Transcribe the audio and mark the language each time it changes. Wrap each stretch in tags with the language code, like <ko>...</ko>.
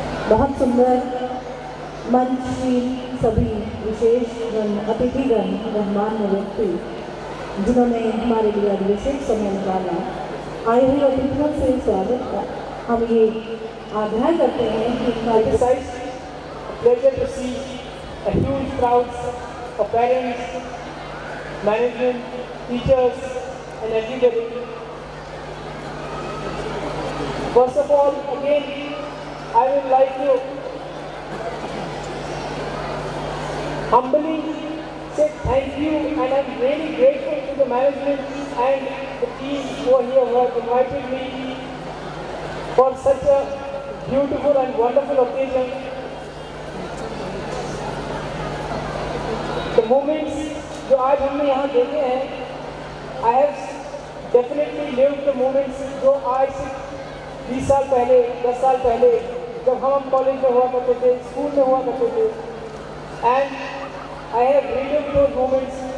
<hi>बहुत सुंदर मंच की सभी विशेष अतिथिगण गणमान्य व्यक्ति जिन्होंने हमारे लिए आज विशेष समय निकाला, आए हुए अतिथियों से स्वागत का हम ये आग्रह करते हैं कि</hi> <en>Besides, a pleasure to see a huge crowds of parents, management, teachers, and everybody. First of all, again, I would like to humbly say thank you, and I'm really grateful to the management and the team who are here, who have invited me for such a beautiful and wonderful occasion. The moments</en> <hi>जो आज हमने यहाँ देखे हैं,</hi> <en>I have definitely lived the moments</en> <hi>जो आज से 20 साल पहले, 10 साल पहले जब हम कॉलेज में हुआ करते थे, स्कूल में हुआ करते थे,</hi> <en>and I have relived those moments.</en>